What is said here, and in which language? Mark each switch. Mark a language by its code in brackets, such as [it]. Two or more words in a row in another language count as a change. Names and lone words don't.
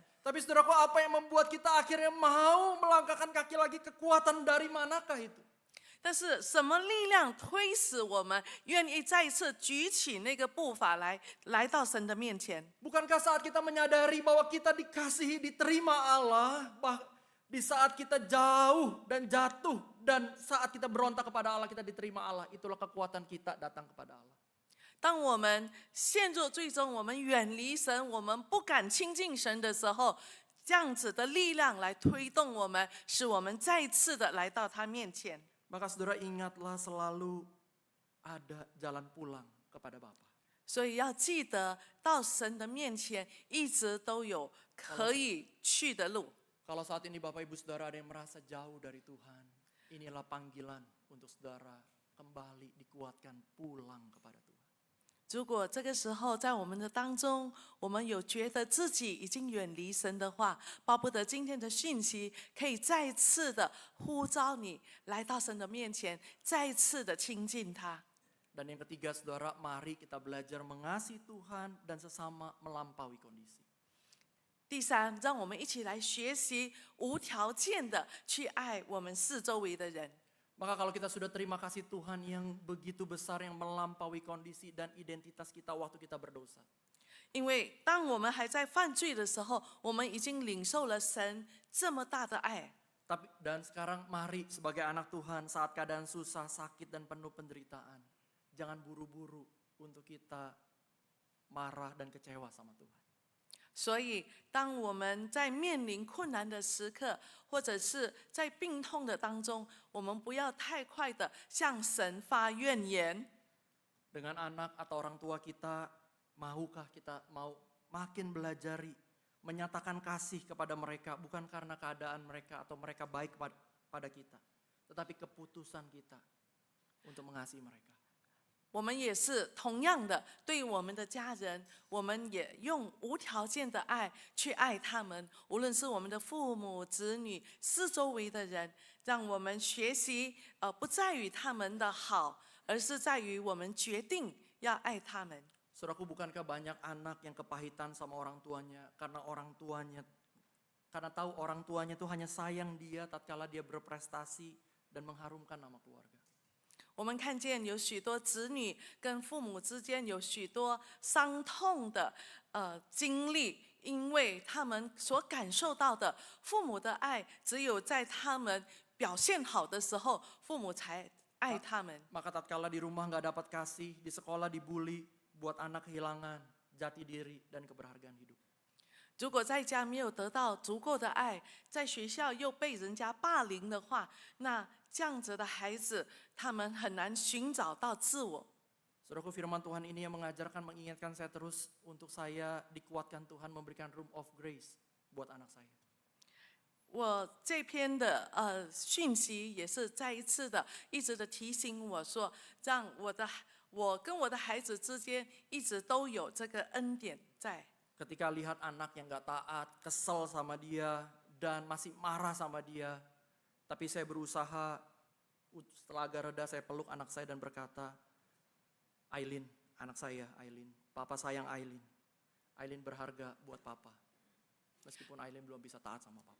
[id] Tapi saudaraku, apa yang membuat kita akhirnya mau melangkahkan kaki lagi? Kekuatan dari manakah itu? [zh] 但是什么力量推使我们愿意再一次举起那个步伐来到神的面前？ [id] Bukankah saat kita menyadari bahwa kita dikasihi, diterima Allah, di saat kita jauh dan jatuh, dan saat kita berontak kepada Allah, kita diterima Allah, itulah kekuatan kita datang kepada Allah. [zh] 当我们陷入最终，我们远离神，我们不敢亲近神的时候，这样子的力量来推动我们，使我们再次的来到他面前。 [id] Maka saudara ingatlah selalu ada jalan pulang kepada Bapa. [zh] 所以要记得，到神的面前一直都有可以去的路。 [id] Kalau saat ini Bapak Ibu Saudara ada yang merasa jauh dari Tuhan, inilah panggilan untuk saudara kembali dikuatkan pulang kepada Tuhan. [zh] 如果这个时候在我们的当中，我们有觉得自己已经远离神的话，巴不得今天的讯息可以再次的呼召你来到神的面前，再次的亲近他。 [id] Dan yang ketiga, saudara, mari kita belajar mengasihi Tuhan dan sesama melampaui kondisi. [zh] 第三，让我们一起来学习无条件的去爱我们四周围的人。 [id] Maka kalau kita sudah terima kasih Tuhan yang begitu besar, yang melampaui kondisi dan identitas kita waktu kita berdosa. [zh] 因为当我们还在犯罪的时候，我们已经领受了神这么大的爱。 [id] Dan sekarang mari sebagai anak Tuhan saat keadaan susah, sakit dan penuh penderitaan. Jangan buru-buru untuk kita marah dan kecewa sama Tuhan. [zh] 所以，当我们在面临困难的时刻，或者是在病痛的当中，我们不要太快的向神发怨言。 [id] Dengan anak atau orang tua kita, mahukah kita mau makin belajari menyatakan kasih kepada mereka, bukan karena keadaan mereka atau mereka baik pada kita, tetapi keputusan kita untuk mengasihi mereka. [zh] 我们也是同样的，对我们的家人，我们也用无条件的爱去爱他们，无论是我们的父母、子女、四周围的人，让我们学习，不在于他们的好，而是在于我们决定要爱他们。 [id] Saudaraku, bukankah banyak anak yang kepahitan sama orang tuanya karena tahu orang tuanya itu hanya sayang dia tatkala dia berprestasi dan mengharumkan nama keluarga. [zh] 我们看见有许多子女跟父母之间有许多伤痛的经历，因为他们所感受到的父母的爱，只有在他们表现好的时候，父母才爱他们。 [id] Maka tatkala di rumah nggak dapat kasih, di sekolah dibully, buat anak kehilangan jati diri dan keberhargaan hidup. [zh] 如果在家没有得到足够的爱，在学校又被人家霸凌的话，那这样子的孩子，他们很难寻找到自我。 [id] Saudaraku, firman Tuhan ini yang mengingatkan saya terus untuk saya dikuatkan Tuhan memberikan [en] room of grace [id] buat anak saya. [zh] 我这篇的讯息也是再一次的，一直的提醒我说，让我跟我的孩子之间一直都有这个恩典在。 [id] Ketika lihat anak yang gak taat, kesel sama dia, dan masih marah sama dia. Tapi saya berusaha, setelah agak reda saya peluk anak saya dan berkata, Aileen, anak saya Aileen, papa sayang Aileen. Aileen berharga buat papa. Meskipun Aileen belum bisa taat sama papa.